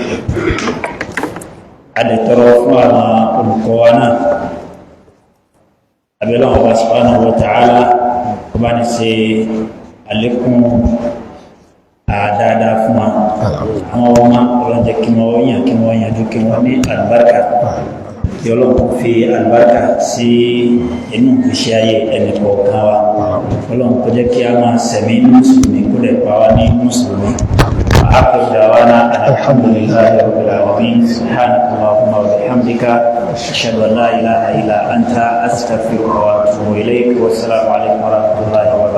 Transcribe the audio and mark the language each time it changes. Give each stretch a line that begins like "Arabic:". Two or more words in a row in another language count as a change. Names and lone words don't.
Yoruba: adẹ̀tọ̀rọ̀ fún àwọn olùkọ́ wa náà abẹ́lẹ́ ọba
Arabic: سبحانه و تعالى
Yoruba: ọba ní ṣe àlékún àdáadáa fún wa àwọn ọmọ ọlọ́jẹ́ kí wọ́n yànjú kí wọ́n ní àlùbáríkà kí ọlọ́run fi àlùbáríkà sí inú ìgbésí ayé ẹnì kọ̀ọ̀kan wa ọlọ́run kó jẹ́ kí a máa sẹ̀mí mùsùlùmí kó lè pa wá ní mùsùlùmí
Arabic: وآخر دعوانا الحمد لله رب العالمين سبحانك اللهم وبحمدك أشهد أن لا إله إلا أنت أستغفرك وأتوب إليك والسلام عليكم ورحمة الله